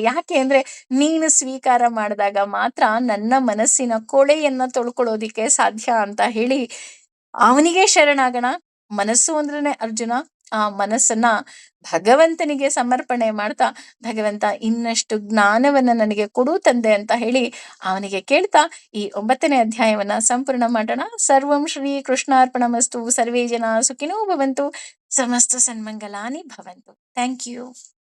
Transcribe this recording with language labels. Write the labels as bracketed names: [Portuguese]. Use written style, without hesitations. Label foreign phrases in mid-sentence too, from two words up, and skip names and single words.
[Kannada] ಯಾಕೆ ಅಂದ್ರೆ ನೀನು ಸ್ವೀಕಾರ ಮಾಡಿದಾಗ ಮಾತ್ರ ನನ್ನ ಮನಸ್ಸಿನ ಕೊಳೆಯನ್ನ ತೊಳ್ಕೊಳ್ಳೋದಿಕ್ಕೆ ಸಾಧ್ಯ ಅಂತ ಹೇಳಿ ಅವನಿಗೆ ಶರಣಾಗೋಣ. ಮನಸ್ಸು ಅಂದ್ರೇನೆ ಅರ್ಜುನ. ಆ ಮನಸ್ಸನ್ನ ಭಗವಂತನಿಗೆ ಸಮರ್ಪಣೆ ಮಾಡ್ತಾ, ಭಗವಂತ ಇನ್ನಷ್ಟು ಜ್ಞಾನವನ್ನ ನನಗೆ ಕೊಡು ತಂದೆ ಅಂತ ಹೇಳಿ ಅವನಿಗೆ ಕೇಳ್ತಾ ಈ 9ನೇ ಅಧ್ಯಾಯವನ್ನ ಸಂಪೂರ್ಣ ಮಾಡೋಣ. [Sanskrit] ಸರ್ವಂ ಶ್ರೀ ಕೃಷ್ಣಾರ್ಪಣಮಸ್ತು, ಸರ್ವೇ ಜನ ಸುಖಿನೋ ಭವಂತು, ಸಮಸ್ತ ಸನ್ಮಂಗಲಾನಿ ಭವಂತು. [English] thank you.